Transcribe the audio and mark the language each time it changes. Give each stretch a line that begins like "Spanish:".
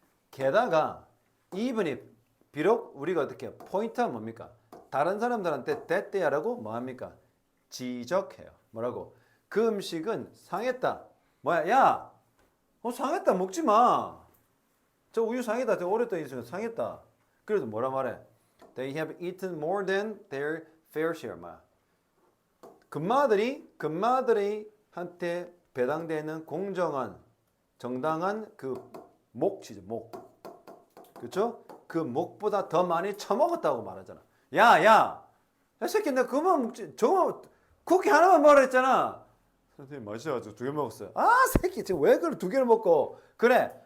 Korean: 게다가 even이 비록 우리가 어떻게 포인트는 뭡니까? 다른 사람들한테 대대야라고 뭐합니까? 지적해요. 뭐라고? 그 음식은 상했다. 뭐야? 야! 상했다. 먹지 마. 저 우유 상했다. 저 오랫동안 있으면 상했다. 그래도 뭐라 말해?
English: They have eaten more than their fair share.
Korean: 뭐야? 금마들이 한테 배당되는 공정한 정당한 그 몫이죠. 목. 그렇죠? 그 목보다 더 많이 처먹었다고 말하잖아. 야, 이 새끼 내가 그만 먹지. 저거 쿠키 하나만 먹으라 했잖아. 선생님 맛있어가지고 2개 먹었어요. 아 새끼 지금 왜 그걸 2개를 먹고 그래